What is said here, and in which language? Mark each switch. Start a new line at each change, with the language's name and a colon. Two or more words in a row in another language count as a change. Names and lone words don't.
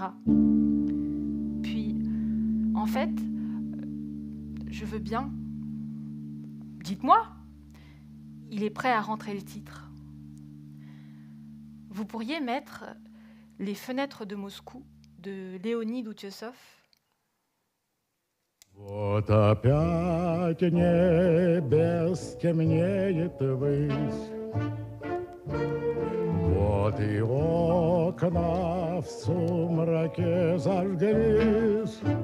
French: » Puis, en fait, je veux bien. Dites-moi. Il est prêt à rentrer le titre. Vous pourriez mettre Les fenêtres de Moscou de Léonid Утесов.
Russian: Вот опять небес темнеет ввысь, вот и окна в сумраке зажглись.